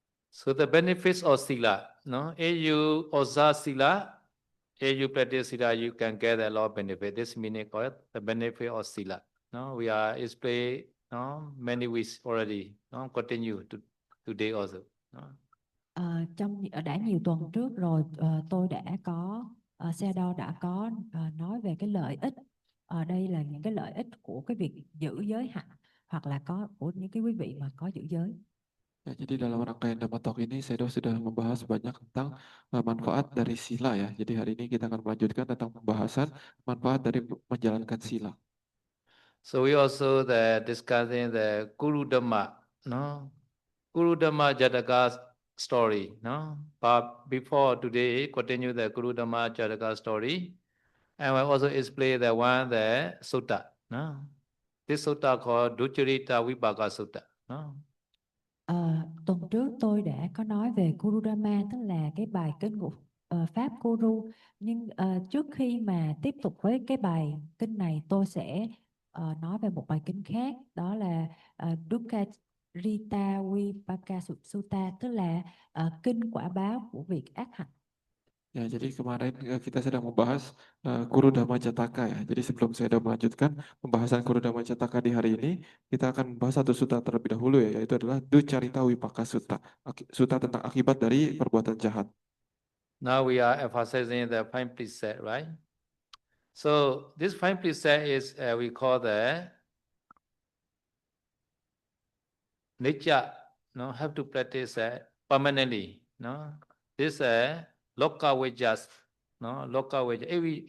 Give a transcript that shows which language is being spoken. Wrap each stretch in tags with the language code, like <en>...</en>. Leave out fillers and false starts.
<en>So the benefits of sila, no? If you observe sila, if you practice sila, you can get a lot of benefit. This meaning called the benefit of sila. No, we are explained many weeks already. No, continue to today also. No?</en> <vi>Đã nhiều tuần trước rồi tôi đã có Sayadaw đã có nói về cái lợi ích. Đây là những cái lợi ích của cái việc giữ giới hạnh, hoặc là có của những cái quý vị mà có giữ giới.</vi> <id>Ya, jadi dalam rangkaian Dhamma Talk ini, Sayadaw sudah membahas banyak tentang manfaat dari sila ya. Jadi hari ini kita akan melanjutkan tentang pembahasan manfaat dari menjalankan sila.</id> <en>So we also discussing the Guru Dhamma, no? Guru Dhamma Jataka story, no? But before today, continue the Guru Dhamma Jataka story, and we also explain the one the sutta, no? This sutta called Ducharita Vipaka Sutta, no?</en> <vi>Tuần trước tôi đã có nói về Guru Dhamma, tức là cái bài kinh ngũ pháp Guru. Nhưng trước khi mà tiếp tục với cái bài kinh này, tôi sẽ nói về một bài kinh khác, đó là Dukkha Rita Vipaka Sutta, tức là kinh quả báo của việc ác hạnh.</vi> <id>Ya, jadi kemarin kita sedang membahas Guru Dhamma Jataka ya. Jadi sebelum saya melanjutkan pembahasan Guru Dhamma Jataka di hari ini, kita akan membahas satu sutta terlebih dahulu ya, yaitu adalah Duccarita Vipaka Sutta, sutta tentang akibat dari perbuatan jahat.</id> <en>Now we are emphasizing the 5 precept, right? So this 5 precept is we call the nature, no, have to practice permanently, no. This loka wajas, no, loka wajas.</en>